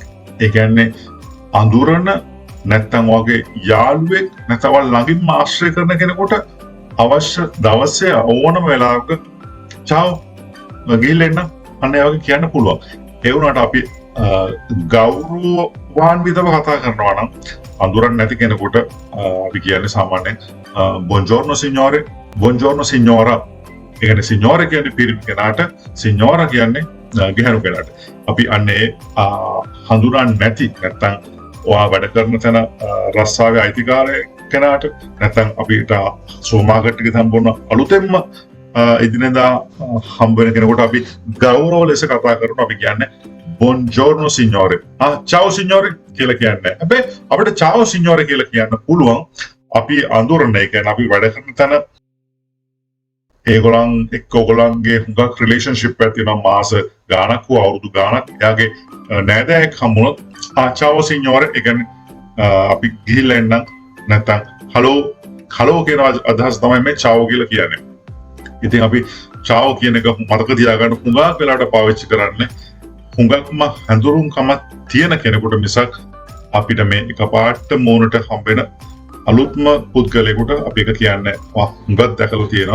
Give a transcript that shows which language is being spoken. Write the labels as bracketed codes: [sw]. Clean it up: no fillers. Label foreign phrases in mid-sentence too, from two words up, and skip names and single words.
[si] ඒ කියන්නේ අඳුරන නැත්තම් වගේ යාළුවෙක් නැත්නම් ළඟින්ම ආශ්‍රය කරන කෙනෙකුට අවශ්‍ය දවසේ ඕනම වෙලාවක චාව් ගිහින් අන්න ඒ වගේ කියන්න පුළුවන්. ඒ වුණාට අපි ගෞරවාන්විතව කතා කරනවා නම් අඳුරන්නේ නැති කෙනෙකුට අපි කියන්නේ සාමාන්‍යයෙන් [it] buongiorno signore, buongiorno signora. [si] ඒ කියන්නේ signore කියන්නේ පිරිමි කෙනාට, signora කියන්නේ ගැහැණු කෙනාට. අපි අන්නේ හඳුනන්නේ නැති නැත්තම් ඔයා වැඩ කරන තැන රස්සාවේ අයිතිකාරය කෙනාට නැත්තම් අපිට [en] super market [si] එකේ හම්බ වුණ අලුතෙන්ම එදිනෙදා හම්බ වෙන කෙනෙකුට අපි ගෞරව ලෙස කතා කරනවා. අපි කියන්නේ [it] buongiorno signore. ciao signore [si] කියලා කියන්නේ. හැබැයි අපිට [it] ciao signore [si] කියලා කියන්න පුළුවන් අපි අඳුරන එක. අපි වැඩ කරන තැන ඒගොල්ලන් එක්ක ඔයගොල්ලන්ගේ හුඟක් රිලේෂන්ෂිප් එකක් තියෙනවා මාස ගාණක් හෝ අවුරුදු ගාණක්. එයාගේ නෑදෑයෙක් හම්බුනොත් [it] ciao signore [si] ඒ කියන්නේ අපි ගිහිල්ලා එන්නම් නැත්තම් හලෝ කියන අදහස් තමයි මේ ciao කියලා කියන්නේ. ඉතින් අපි ciao කියන එක මතක තියාගන්න හුඟක් වෙලාවට පාවිච්චි කරන්නේ හුඟක්ම හඳුරුම්කම තියෙන කෙනෙකුට මිසක් අපිට මේ එකපාරට මූණට හම්බෙන අලුත්ම පුද්ගලයෙකුට අපි එක කියන්නේ හුඟක් දැකලා තියෙනවා.